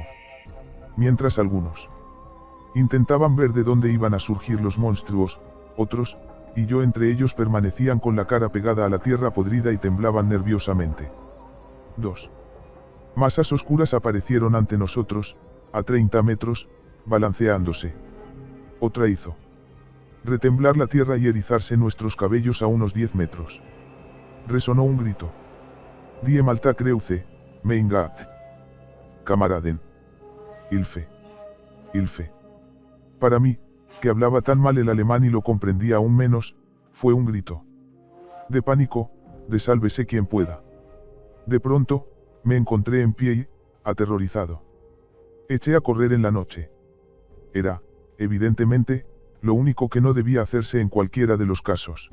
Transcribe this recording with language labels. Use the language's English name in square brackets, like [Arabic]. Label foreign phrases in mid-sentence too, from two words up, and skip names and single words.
[Spanish] Mientras algunos intentaban ver de dónde iban a surgir los monstruos, otros, y yo entre ellos, permanecían con la cara pegada a la tierra podrida y temblaban nerviosamente. 2 masas oscuras aparecieron ante nosotros, a 30 metros, balanceándose. Otra hizo retemblar la tierra y erizarse nuestros cabellos a unos 10 metros. Resonó un grito. [German] Die Malta Kreuze, mein Gott. Kameraden. Hilfe. Hilfe. [Spanish] Para mí, que hablaba tan mal el alemán y lo comprendía aún menos, fue un grito de pánico, de sálvese quien pueda. De pronto, me encontré en pie y, aterrorizado, eché a correr en la noche. Era, evidentemente, lo único que no debía hacerse en cualquiera de los casos.